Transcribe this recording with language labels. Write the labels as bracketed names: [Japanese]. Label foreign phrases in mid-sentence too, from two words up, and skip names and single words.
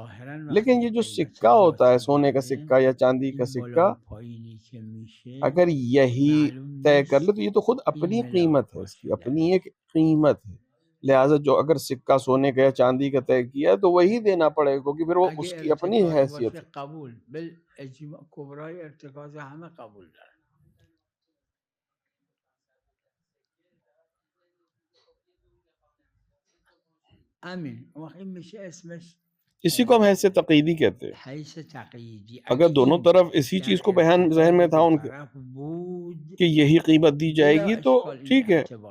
[Urdu] لیکن یہ جو سکہ ہوتا ہے، سونے کا سکہ یا چاندی کا سکہ، اگر یہی طے کر لے تو یہ تو خود اپنی قیمت ہے، اس کی اپنی ایک قیمت ہے. لہٰذا جو اگر سکہ سونے کا یا چاندی کا طے کیا تو وہی دینا پڑے گا، کیونکہ پھر وہ اس کی اپنی حیثیت ہے. [Persian] قبول کبرای ارتکاز همه قبول داره. امین وقت میشه اسمش [Urdu] اسی کو ہم حیثیت تقییدی کہتے ہیں. حیث تقییدی. اگر دونوں طرف اسی چیز کو بیان ذہن میں تھا ان کے کہ یہی قیمت دی جائے گی تو ٹھیک ہے.